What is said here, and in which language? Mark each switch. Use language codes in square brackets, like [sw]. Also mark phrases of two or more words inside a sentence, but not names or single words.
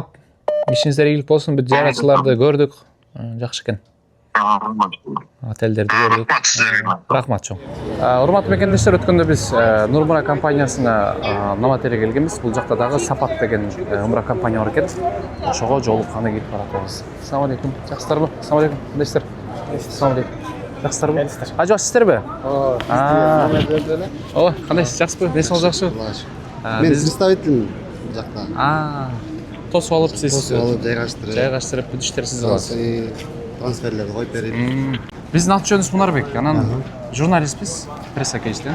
[ky] Ишиңиздер ийгилик болсун. Бүт зыяратчыларды көрдүк. Жакшы экен. Отелдерди көрдүк. Рахмат сиздерге. Рахмат чоң. Урматтуу мекендештер, өткөндө биз Нурмура компаниясына Новотелге келгенбиз. Бул жакта дагы Сапат деген умра компания бар экен. Ошого жолукканы келип баратабыз. [ar] السلام عليكم. [ky] Жакшысыздарбы? [ar] السلام عليكم. [ky] Кандайсыздар? [ar] السلام عليكم. [ky] Жакшысыздарбы? Ажыбак сиздерби? Ооба, кандайсыз? Жакшысызбы? Несиңиз жакшыбы? Мен представитель жакта. Тосуп алып сиз. Тосуп алып жайгаштырып бүт иштерди сиз кыласыз. Трансферлерди коюп берип. Биздин аты жөнүбүз Мунарбек. Анан журналистпиз, пресс агенттен.